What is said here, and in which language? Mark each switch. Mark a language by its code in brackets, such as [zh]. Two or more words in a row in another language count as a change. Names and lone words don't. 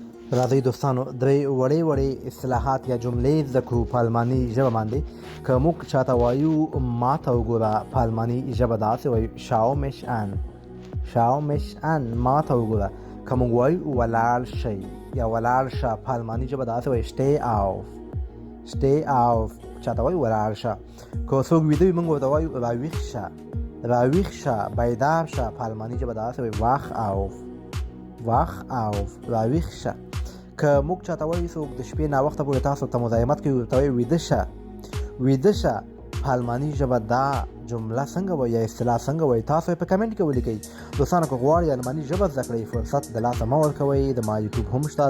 [ps] راځئ دوستانو درې وړې اصطلاحات یا جملې زده کړو په الماني ژبه باندې. که موږ چاته وایو ما ته وګوره په الماني ژبه داسې وایو [de] schau mich an. schau mich an [ps] ما ته وګوره. که موږ وایو ولاړ شئ یا ولاړ شه په الماني ژبه داسې وایو [de] steh auf. steh auf [ps] چاته وایو ولاړ شه. که څوک ویده وي موږ ورته وایو راویښ شه. راویښ شه بیدار شه په الماني ژبه داسې وایو [de] wach auf. wach auf [ps] راویښ شه. که موږ چاته وایو څوک د شپې ناوخته پورې تاسو ته مزاحمت کوي ورته وایو ویده شه. ویده شه په الماني ژبه دا جمله څنګه وایي یا اصطلاح څنګه وایي تاسو یې په کمنټ کې ولیکئ. دوستانو که غواړئ الماني ژبه زده کړئ فرصت د لاسه مه ورکوئ. د ما یوټیوب هم شته.